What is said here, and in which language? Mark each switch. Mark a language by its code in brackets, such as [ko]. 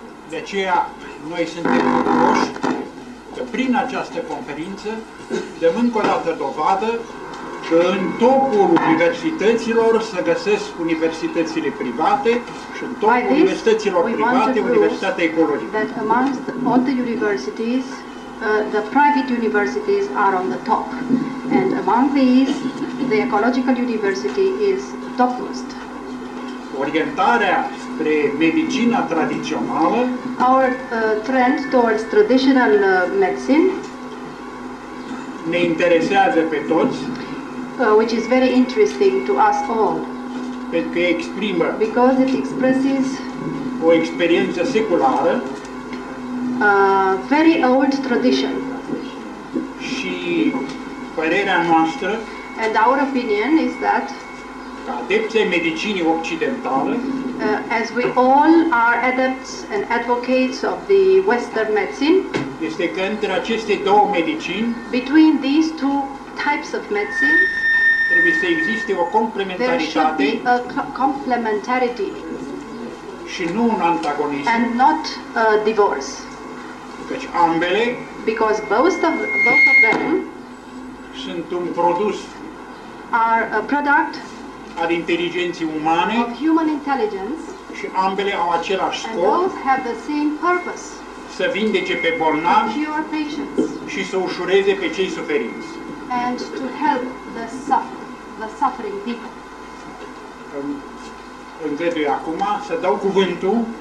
[ro] De aceea, noi suntem bucuroși că prin această conferință dăm încă o dată dovadă că în topul universităților se găsesc universitățile private și în topul universităților private, Universitatea Ecologică. [en] That amongst all the universities, the private universities are on the top, and among these, the Ecological University is topmost. [ro] Orientarea spre medicina tradițională, [en] our trend towards traditional medicine, [ro] ne interesează pe toți, [en] which is very interesting to us all, [ro] pentru că exprimă [en] because it expresses [ro] o experiență seculară, [en] very old tradition. [ro] Și părerea noastră, [en] and our opinion is that, [ro] ca adepți ai medicinii occidentale, [en] as we all are adepts and advocates of the Western medicine, [ro] este că între aceste două medicini, [en] between these two types of medicine, [ro] trebuie să existe o [en] there should [ro] complementaritate [en] be a complementarity [ro] și nu un antagonism, [en] and not a divorce, [ro] căci ambele [en] because both of them [ro] sunt un produs [en] are a product [ro] al inteligenței umane [en] of human intelligence, [ro] și ambele au același [en] and [ro] scop, [en] both have the same purpose: [ro] să vindece pe bolnavi [en] cure patients [ro] și să ușureze pe cei suferinți. [en] and to help the suffering people. [ro] Îngădui acum să dau cuvântul